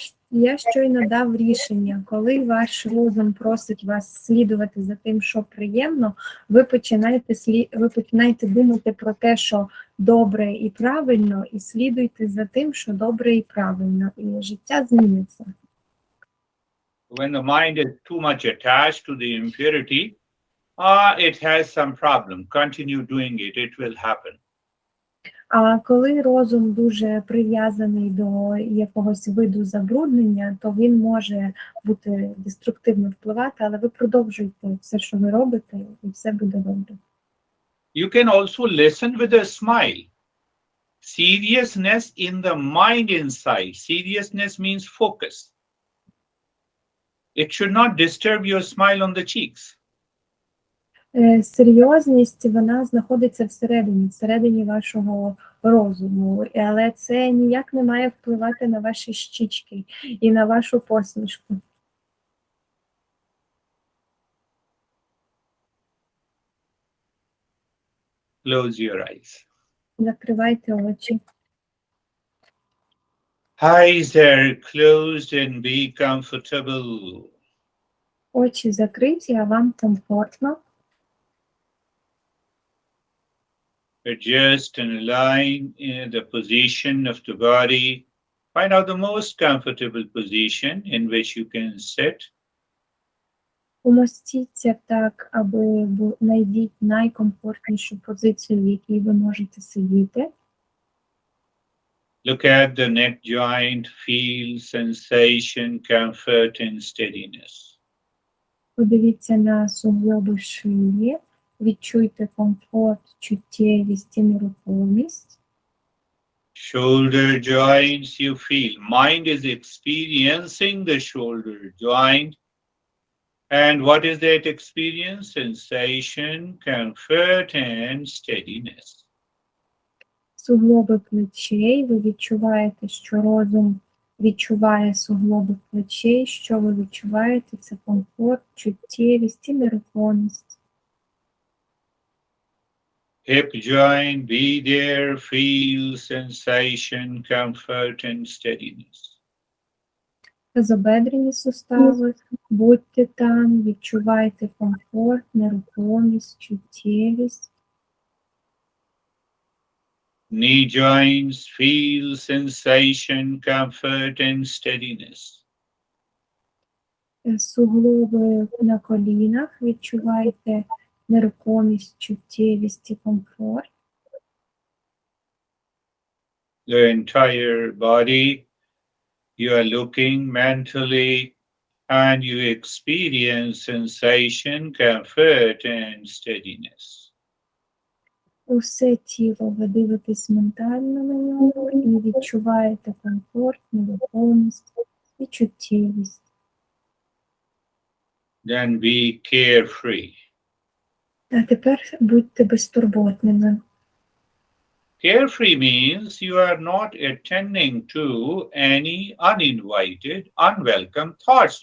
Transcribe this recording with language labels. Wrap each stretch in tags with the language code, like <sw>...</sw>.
<uk>Я щойно дав рішення, коли ваш розум просить вас слідувати за тим, що приємно, ви починаєте думати про те, що добре і правильно, і слідуйте за тим, що добре і правильно, і життя зміниться.</uk> <en>When the mind is too much attached to the impurity, it has some problem. Continue doing it, it will happen.</en> <uk>А коли розум дуже прив'язаний до якогось виду забруднення, то він може бути деструктивно впливати, але ви продовжуйте все, що ви робите, і все буде добре.</uk> <en>You can also listen with a smile. Seriousness in the mind inside. Seriousness means focus. It should not disturb your smile on the cheeks.</en> <uk>Серйозність, вона знаходиться всередині вашого розуму, але це ніяк не має впливати на ваші щічки і на вашу посмішку.</uk> <en>Close your eyes.</en> <uk>Закривайте очі.</uk> <en>Eyes are closed and be comfortable.</en> <uk>Очі закриті, а вам комфортно.</uk> <en>Adjust and align in the position of the body. Find out the most comfortable position in which you can sit.</en> <uk>Умостіться так, аби знайдіть найкомфортнішу позицію, в якій ви можете сидіти.</uk> <en>Look at the neck joint, feel sensation, comfort and steadiness.</en> <uk>Подивіться на суглоби шиї, відчуйте комфорт, чуттєвість і нерухомість.</uk> <en>Shoulder joints you feel. Mind is experiencing the shoulder joint. And what is that experience? Sensation, comfort and steadiness.</en> <uk>Суглоби плечей, ви відчуваєте, що розум відчуває суглоби плечей, що ви відчуваєте, це комфорт, чуттєвість і нерухомість.</uk> <en>Hip joint, be there, feel sensation, comfort and steadiness.</en> <uk>Тазобедрені сустави, будьте там, відчувайте комфорт, нерухомість, чуттєвість.</uk> <en>Knee joints, feel sensation, comfort and steadiness.</en> <uk>Суглоби на колінах, відчувайте нерухомість, чуттєвість і комфорт.</uk> <en>The entire body, you are looking mentally and you experience sensation, comfort and steadiness.</en> <uk>Усе тіло ви дивитесь ментально на нього і відчуваєте комфорт, нерухомість і чуттєвість.</uk> <en>Then be carefree.</en> <uk>А тепер будьте безтурботними.</uk> <en>Carefree means you are not attending to any uninvited, unwelcome thoughts.</en>